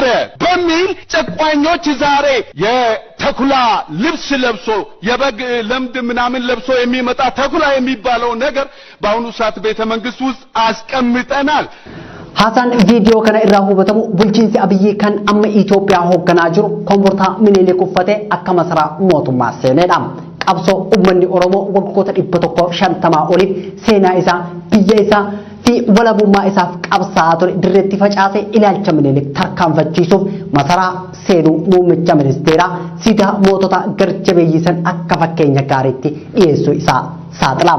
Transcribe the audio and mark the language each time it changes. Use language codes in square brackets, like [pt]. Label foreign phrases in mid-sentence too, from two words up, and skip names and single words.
[am] በሚል ጨቋኞች ዛሬ የተኩላ ልብስ ለብሶ የበግ ለምድ ምናምን ለብሶ የሚመጣ ተኩላ የሚባለው ነገር በአሁኑ ሰዓት ቤተ መንግስት ውስጥ አስቀምጠናል። [om] haasaan viidiyoo kana irraa ba'etu bulchiinsi Abiy kan amma Itoophiyaa hogganaa jiru kophee Minilik uffatee akka masaraa mootummaa seenedha qabsoo ummanni Oromoo waggoota 150 oliif seenaa isaa biyya isaa fi walabummaa isaaf qabsaa ture dirreetti facaasee ilaalcha Minilik tarkaanfachiisuuf masaraa seenuu muummicha ministeeraa siidaa mootota garjabeeyyisan akka fakkeenya gaariitti dhiyeessuu isaa saaxilaam.